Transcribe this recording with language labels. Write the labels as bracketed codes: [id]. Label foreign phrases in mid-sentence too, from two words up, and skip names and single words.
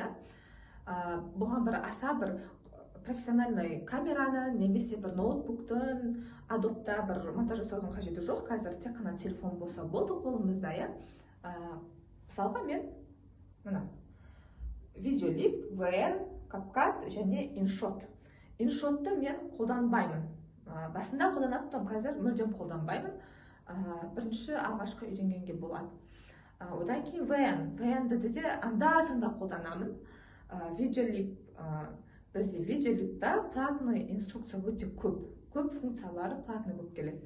[kk] Бұған бір аса бір профессиональный камераны немесе бір ноутбуктың Adobe-та бір монтаж жасаудың қажеті жоқ. Қазір тек қана телефон болса болды қолымызда. Мысалға мен Videolip, VN, CapCut және InShot. InShotты мен қолданбаймын. Басында қолданаттым, қазір мүлдем қолданбаймын. Бірінші алғашқы үйренгенге болады. Одан кейін VN-ді де анда-санда қолданамын. Videolip, бізде Videolip'та [ru] платный инструкция [kk] өте көп функциялары платный болып келеді.